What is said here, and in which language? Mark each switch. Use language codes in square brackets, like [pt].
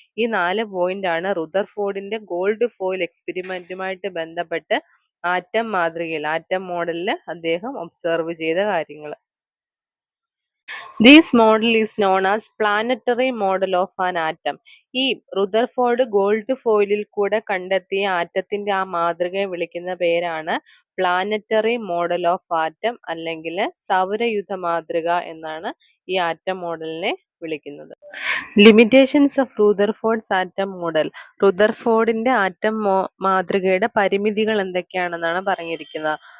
[ml] ഈ 4 പോയിന്റ് ആണ് റുദർഫോർഡിന്റെ gold foil എക്സ്പെരിമെന്റുമായിട്ട് ബന്ധപ്പെട്ട് ആറ്റം മാതൃകയിൽ, ആറ്റം മോഡലിൽ അദ്ദേഹം ഒബ്സർവ് ചെയ്ത കാര്യങ്ങൾ. [en] This model is known as planetary model of an atom. [ml] ഈ റുദർഫോർഡ് ഗോൾഡ് ഫോയിലിൽ കൂടെ കണ്ടെത്തിയ ആറ്റത്തിന്റെ ആ മാതൃകയെ വിളിക്കുന്ന പേരാണ് പ്ലാനറ്ററി മോഡൽ ഓഫ് ആറ്റം അല്ലെങ്കിൽ സൗരയുധ മാതൃക എന്നാണ് ഈ ആറ്റം മോഡലിനെ വിളിക്കുന്നത്. [en] Limitations of Rutherford's atom model. [ml] റുദർഫോർഡിന്റെ atom മാതൃകയുടെ പരിമിതികൾ എന്തൊക്കെയാണെന്നാണ് പറഞ്ഞിരിക്കുന്നത്.